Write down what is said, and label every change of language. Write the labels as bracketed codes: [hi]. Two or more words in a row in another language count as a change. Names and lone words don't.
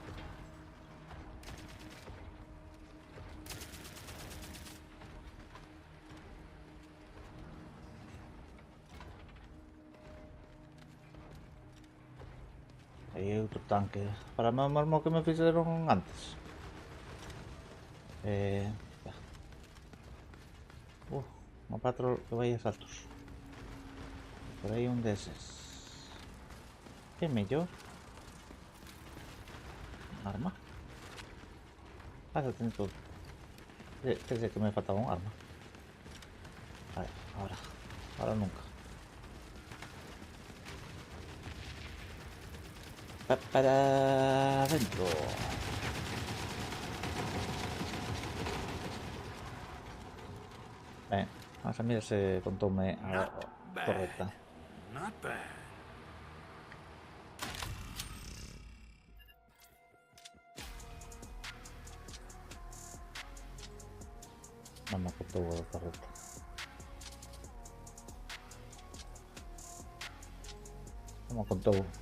[gl] Aí hai outro tanque. Para o mesmo que me fixeron antes. Un patrol que vai a saltos. Por aí un deses. [es] ¿Qué me yo? ¿Un arma? Ah, se tiene todo. Pensé que me faltaba un arma. Vale, ahora. Ahora nunca. Para adentro. [gl] Vamos a mirar se contoume a [en] Not bad. [gl] correcta. [en] Not bad. [gl] Non me contou a correcta. Non me contou.